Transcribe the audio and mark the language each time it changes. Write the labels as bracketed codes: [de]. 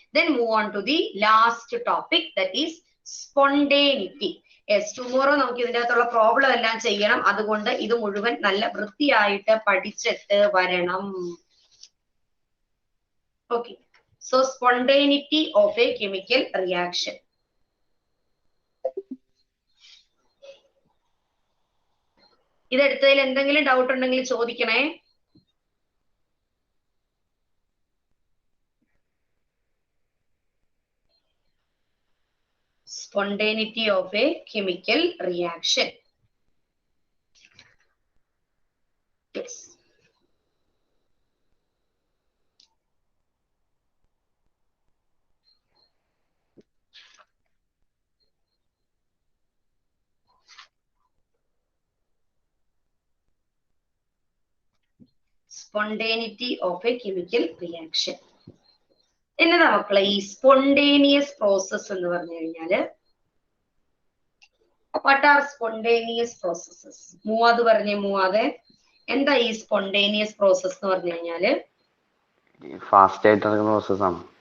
[en] Then move on to the last topic, that is spontaneity. [ml] Yes, tomorrow നമുക്ക് ഇതിന്റെ അകത്തുള്ള problem എല്ലാം ചെയ്യണം. അതുകൊണ്ട് ഇത് മുഴുവൻ നല്ല വൃത്തിയായിട്ട് പഠിച്ചിട്ട് വരണം. [en] Okay. So spontaneity of a chemical reaction. [ml] ഇതെടുത്തതിൽ എന്തെങ്കിലും ഡൗട്ട് ഉണ്ടെങ്കിൽ ചോദിക്കണേ. [en] Spontaneity of a chemical reaction. Yes. Spontaneity of a chemical reaction. [ml] എന്നതാ മക്കളെ ഈ സ്പോണ്ടേനിയസ് പ്രോസസ് എന്ന് പറഞ്ഞു കഴിഞ്ഞാല്? [en] What are spontaneous processes? [ml] മൂവാത് പറഞ്ഞേ. മൂവാതെ എന്താ ഈ സ്പോണ്ടേനിയസ് പ്രോസസ് എന്ന് പറഞ്ഞു കഴിഞ്ഞാല്? ഫാസ്റ്റ് ആയിട്ട് നടക്കുന്ന പ്രോസസ് ആണ്.